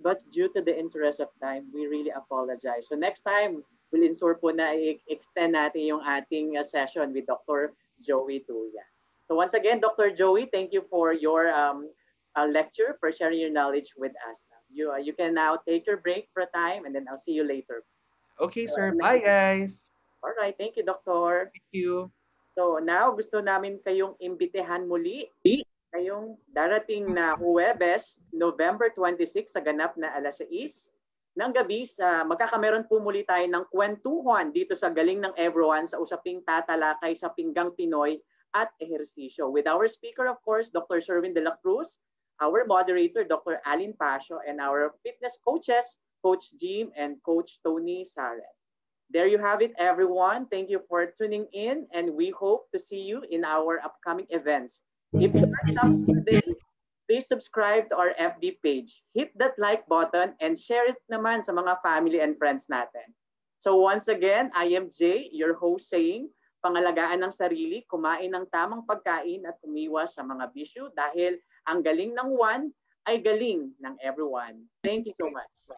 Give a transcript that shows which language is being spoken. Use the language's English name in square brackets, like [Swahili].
[English] But due to the interest of time, we really apologize. So next time, we'll ensure [Filipino] po na extend natin yung ating [English] session with Dr. Joey Tuya. So once again, Dr. Joey, thank you for your lecture, for sharing your knowledge with us. You can now take your break for a time, and then I'll see you later. Okay, sir. Bye, guys. All right. Thank you, Doctor. Thank you. So now, [Filipino] gusto namin kayong imbitehan muli ngayong darating na Huwebes, November 26 sa ganap na alas 6 ng gabi magkakameron po muli tayo ng kwentuhan dito sa Galing ng Everyone sa usaping tatalakay sa pinggang Pinoy at ehersisyo. [English] With our speaker, of course, Dr. Sherwin de la Cruz, our moderator, Dr. Alin Pasio, and our fitness coaches, Coach Jim and Coach Tony Saret. There you have it, everyone. Thank you for tuning in, and we hope to see you in our upcoming events. If you are in us today, please subscribe to our FB page. Hit that like button and share it [Filipino] naman sa mga [English] family and friends [Filipino] natin. [English] So once again, I am Jay, your host, saying, [Filipino] pangalagaan ng sarili, kumain ng tamang pagkain at umiwas sa mga bisyo dahil ang galing ng one ay galing ng everyone. [English] Thank you so much.